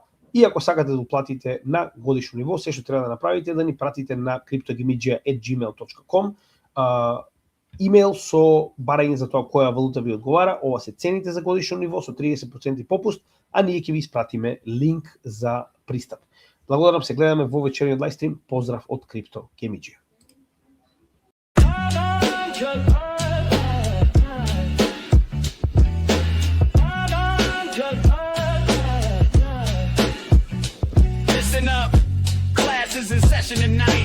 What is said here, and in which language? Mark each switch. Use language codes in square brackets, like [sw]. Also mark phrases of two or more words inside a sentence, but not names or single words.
[mk] И ако сакате да уплатите на годишно ниво, се што треба да направите е да ни пратите на cryptogamidja@gmail.com имейл со барање за тоа која валута ви одговара. Ова се цените за годишно ниво со 30% попуст, а ние ќе ви испратиме линк за пристап. Благодарам се, гледаме во вечерниот лайвстрим. Поздрав од Crypto Gamidja. [en] Listen up, class is in session tonight.